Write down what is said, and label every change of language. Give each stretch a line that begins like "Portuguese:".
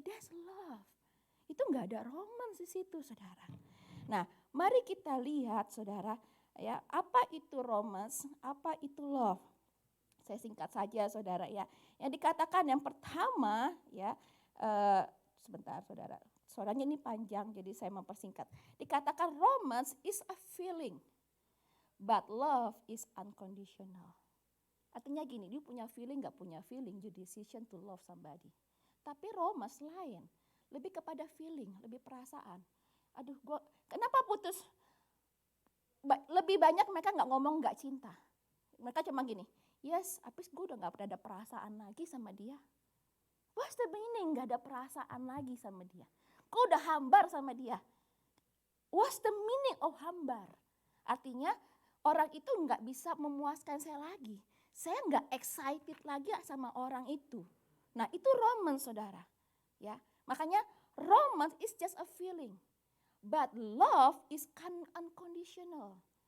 English: That's love.
Indonesian: Itu enggak ada romance di situ, saudara. Nah, mari kita lihat, saudara, ya, apa itu romance, apa itu love. Saya singkat saja, saudara, ya. Yang dikatakan yang pertama, ya, sebentar, saudara. Soalnya ini panjang, jadi saya mempersingkat. Dikatakan
English: romance is a feeling, but love is unconditional.
Indonesian: Artinya gini, dia punya feeling, gak punya feeling,
English: you decision to love somebody.
Indonesian: Tapi romance lain, lebih kepada feeling, lebih perasaan. Aduh, kenapa putus? Lebih banyak mereka gak ngomong gak cinta. Mereka cuma gini, yes, habis gue udah gak pernah ada perasaan lagi sama dia.
English: What's the meaning
Indonesian: gak ada perasaan lagi sama dia? Gue udah hambar sama dia.
English: What's the meaning of hambar?
Indonesian: Artinya orang itu gak bisa memuaskan saya lagi. Saya gak excited lagi sama orang itu. Nah itu romance saudara. Ya, makanya
English: romance is just a feeling. But love is unconditional.